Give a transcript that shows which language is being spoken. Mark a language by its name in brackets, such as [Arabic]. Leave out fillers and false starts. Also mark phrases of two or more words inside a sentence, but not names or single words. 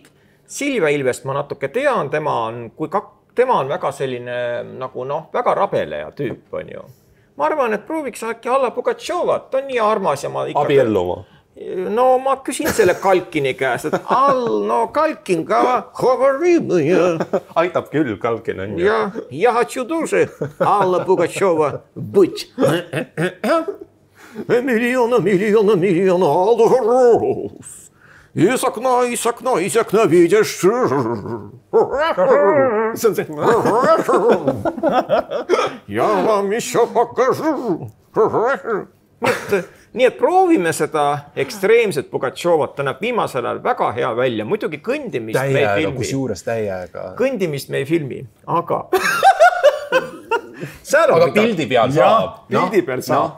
[Estonian] Silvia Ilvest ma natuke tean, tema on väga selline nagu väga rabeleja tüüp on ju. Ma arvan, et prooviks äkki Alla Pugatšovat, ta on nii armas ja ma ikka... Abielluma. No ma küsin selle Kalkini käest, et Kalkin ka aitab küll, Kalkin on ju. [Russian] Ja хочу тоже Alla Pugatšova быть. Миллиона алых роз. Из окна видишь. Я вам еще покажу. [Estonian] Nii et proovime seda ekstreemset Pugatšovat, ta näeb viimasel ajal väga hea välja. Muidugi kõndimist me ei filmi. Kusjuures täiega. Kõndimist me ei filmi, aga... aga pildi peal saab. Pildi peal saab.